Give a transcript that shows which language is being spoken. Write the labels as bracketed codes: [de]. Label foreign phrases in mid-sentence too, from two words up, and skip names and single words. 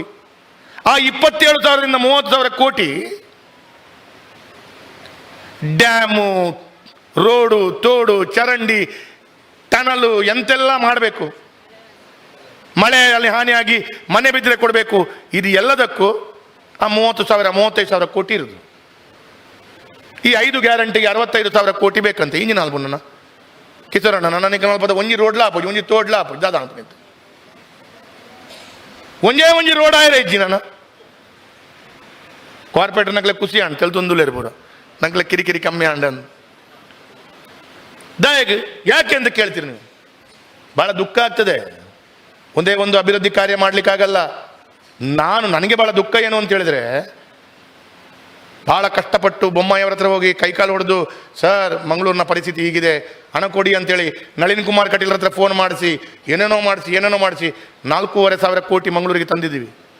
[kn] ಆ 27,000ದಿಂದ 30,000 ಕೋಟಿ ಡ್ಯಾಮು, ರೋಡು, ತೋಡು, ಚರಂಡಿ, ಟನಲು ಎಂತೆಲ್ಲ ಮಾಡಬೇಕು. ಮಳೆಯಲ್ಲಿ ಹಾನಿಯಾಗಿ ಮನೆ ಬಿದ್ದರೆ ಕೊಡಬೇಕು. ಇದು ಎಲ್ಲದಕ್ಕೂ ಆ 30,000 35,000 ಕೋಟಿ ಇರುದು. ಈ 5 ಗ್ಯಾರಂಟಿಗೆ 65,000 ಕೋಟಿ ಬೇಕಂತೆ. [tcy] ಇಂಜಿನ ಅಲ್ಬುನ್ನ ಕಿಸರಣ್ಣ ನನಗೆ ಪದ ಒಂಜಿ ರೋಡ್ಲ ಹಾಪು, ಒಂಜಿ ತೋಡ್ಲ ಹಾಪು ದಾದ ಅಂತ ಒಂಜಿ ರೋಡ್ ಆಯ್ರ ಇಜ್ಜಿ ನಾನು ಕಾರ್ಪೊರೇಟರ್ ನಗ್ಲೆ ಖುಷಿ ಅಂಡ್ ತೆಲ್ತೊಂದುಲೆ ಇರ್ಬೋದು, ನಗ್ಲೆ ಕಿರಿಕಿರಿ ಕಮ್ಮಿ ಅಂಡನ್ ದಯಗ್ ಯಾಕೆ ಅಂತ ಕೇಳ್ತೀರಿ ನೀವು. [kn] ಬಹಳ ದುಃಖ ಆಗ್ತದೆ. ಒಂದೇ ಒಂದು ಅಭಿವೃದ್ಧಿ ಕಾರ್ಯ ಮಾಡ್ಲಿಕ್ಕಾಗಲ್ಲ. ನನಗೆ ಬಹಳ ದುಃಖ ಏನು ಅಂತ ಹೇಳಿದ್ರೆ, ಬಹಳ ಕಷ್ಟಪಟ್ಟು ಬೊಮ್ಮಾಯಿಯವರ ಹತ್ರ ಹೋಗಿ ಕೈಕಾಲು ಹೊಡೆದು, ಸರ್ ಮಂಗಳೂರಿನ ಪರಿಸ್ಥಿತಿ ಹೀಗಿದೆ, ಹಣ ಕೊಡಿ ಅಂತೇಳಿ ನಳಿನ್ ಕುಮಾರ್ ಕಟೀಲ್ ಹತ್ರ ಫೋನ್ ಮಾಡಿಸಿ ಏನೇನೋ ಮಾಡಿಸಿ 4,500 ಕೋಟಿ ಮಂಗಳೂರಿಗೆ ತಂದಿದ್ದೀವಿ.